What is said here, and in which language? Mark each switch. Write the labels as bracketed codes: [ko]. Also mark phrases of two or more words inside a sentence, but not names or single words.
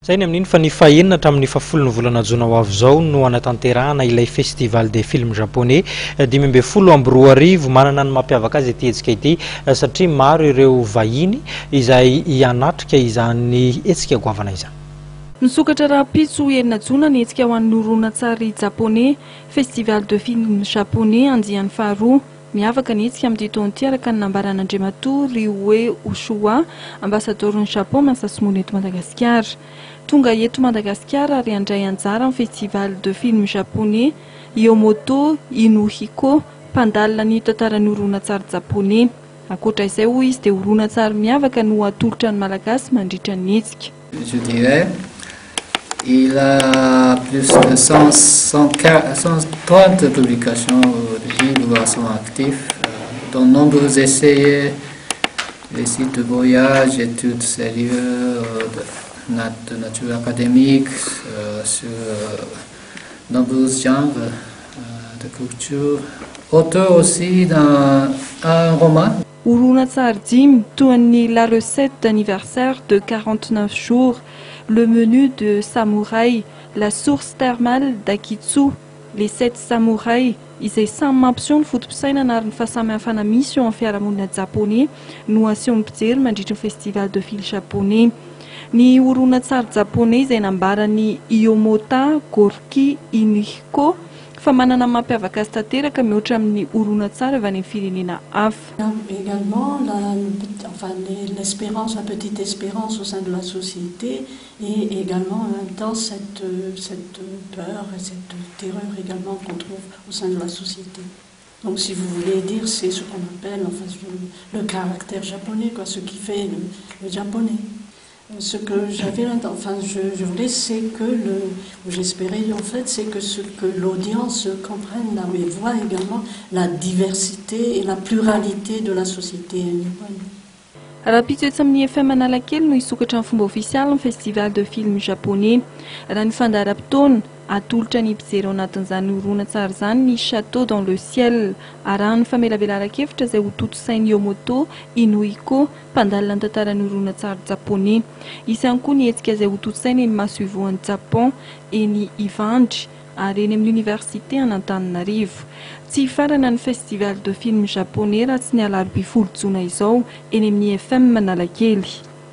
[mg] Zay ny amin'iny fa ny fahenina hatramin'ny fahafolon'ny volana jona ho avy zao no anatanterahana ilay [fr] festival des films japonais [mg] 2024 manana ny mampiavaka azy ety hetsika ity satria maro ireo vahiny izay hianatrika izany hetsika goavana izany. Nisokatra raha-pitso enina jona ny hetsika ho an'ny horonan-tsary japonais [fr] festival de film japonais [mg] andiany faharoa. Miavaka ny hetsika amin'ity taona ity araka ny nambaran'Andriamatoa Ryuhei Ushua, ambasador'ny Japon Masasomono eto Madagasikara. Tonga eto Madagasikara ary handray anjara amin'ny [fr] festival de film japonais [mg] Yomoto Inuhiko, mpandalina ny tantaran'ny horonan-tsary japonais. Ankoatra izay hoy izy dia horonan-tsary miavaka no atolotra ny malagasy mandritra ny hetsika. [fr] Je dirais, il a plus de 130 publications de livres sont actifs, dont nombreux essais, des sites de voyage, études sérieuses, de nature académique, sur nombreux genres de culture. Auteur aussi d'un roman. [mg] Horonan-tsary dimy toy ny la recette d'anniversaire de 49 jours, le menu de samouraï, la source thermale d'Akitsu, les 7 samouraïs izay samy mampiseho ny fotom-pisainana ary ny fahasamihafana misy eo amin'ny fiarahamonina japonais no asehon'ny mpijery mandritra ny [fr] festival de film japonais. [mg] Ny horonan-tsary japonais izay nambarany Yomota Gorky Inuhiko fa manana mampiavaka azy tanteraka mihoatra amin'ny horonan-tsary avy any amin'ny firenena hafa. [fr] Également l'espérance, la petite espérance au sein de la société et également en même temps cette peur et cette terreur également qu'on trouve au sein de la société. Donc si vous voulez dire, c'est ce qu'on appelle le caractère japonais, quoi, ce qui fait le japonais. Ce que j'avais, je voulais, c'est que j'espérais en fait, c'est que ce que l'audience comprenne et voit également la diversité et la pluralité de la société nippone. [mg] Raha-pitso etsy amin'ny FM Analakely no hisokatra amin'ny fomba ofisialy ny [fr] festival de film japonais. [mg] Raha ny fandaharam-potoana atolotra ny mpijery ao anatin'izany horonan-tsary izany ny Château dans le ciel arahan'ny famelabelaran-kevitra izay ho toto-sain'ny Yomoto Inuhiko, mpandalina ny tantaran'ny horonan-tsary japonais. Isy ihany koa ny hetsika izay ho toto-saina eny Masoivoan'ny Japon eny Ivandry ary eny amin'ny université Antananarivo. Tsy hifarana ny [fr] festival de film japonais [mg] raha tsy ny alarobia 10 jona izao eny amin'ny FM Analakely.